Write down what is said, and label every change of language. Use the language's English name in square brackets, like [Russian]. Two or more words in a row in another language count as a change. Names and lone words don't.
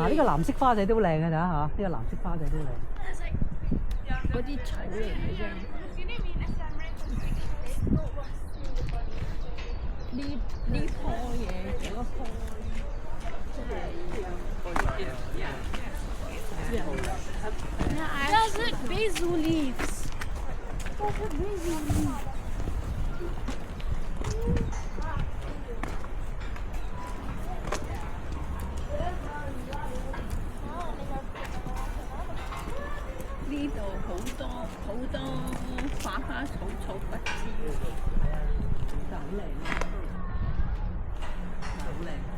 [Cantonese] 嗱，呢個藍色花仔都靚嘅咋嚇？呢個藍色花仔都靚。嗰啲草嚟嘅啫。呢棵嘢，嗰棵真係。 [English] That's it, basil leaves. That's it, basil leaves. [Cantonese] 呢度好多花草不知。係啊，真係好靚啊！好靚。